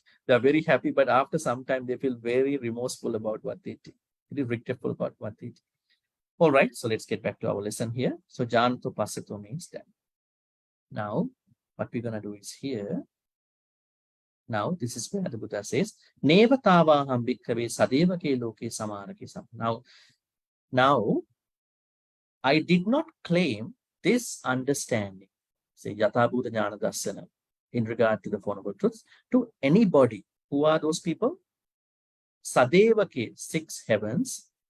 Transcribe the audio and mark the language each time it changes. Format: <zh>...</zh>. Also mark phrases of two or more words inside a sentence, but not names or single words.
<en>They're very happy, but after some time, they feel very remorseful about what they did. Very regretful about what they did. All right, so let's get back to our lesson here. So</en> <pi>Janto Pasato</pi> <en>means that. Now, what we're going to do is here. Now, this is where the Buddha says,</en> <pi>Nevatavaham bhikkhave sadevake loke samarake sam.</pi> <en>Now, I did not claim this understanding, say</en> <pi>Yatha Bhuta Jnana Dassana,</pi> <en>in regard to the Four Noble Truths, to anybody. Who are those people? Sadevake, 6 heavens.</en>